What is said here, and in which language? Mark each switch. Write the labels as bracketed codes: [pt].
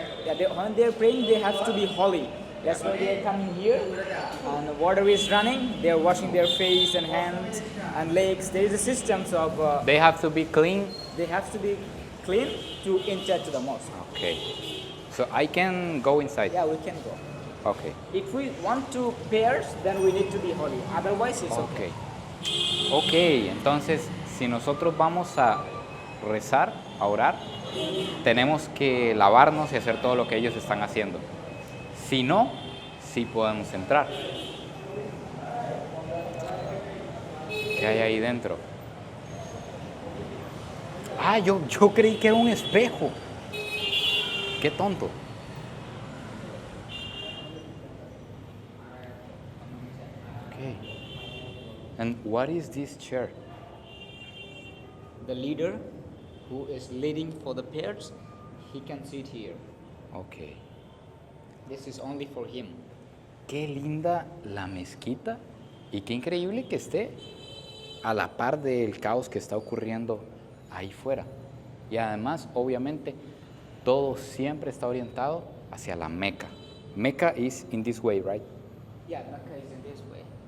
[en] Yeah, when they are praying, they have to be holy. That's why they are coming here, and the water is running. They are washing their face and hands and legs. There is a system of they have to be clean. they have to be clean to enter to the mosque. Okay. So I can go inside. Yeah, we can go. Okay. If we want to prayers, then we need to be holy. Otherwise, it's okay. Okay. [es] Ok, entonces si nosotros vamos a rezar, a orar, tenemos que lavarnos y hacer todo lo que ellos están haciendo. Si no, sí podemos entrar. ¿Qué hay ahí dentro? Ah, yo creí que era un espejo. Qué tonto. [en] Okay. And what is this chair? The leader who is leading for the prayers, he can sit here. Okay. This is only for him. [es] Qué linda la mezquita y qué increíble que esté a la par del caos que está ocurriendo ahí fuera. Y además, obviamente, todo siempre está orientado hacia la Meca. [en] Mecca is in this way, right? Yeah, Mecca is in this way.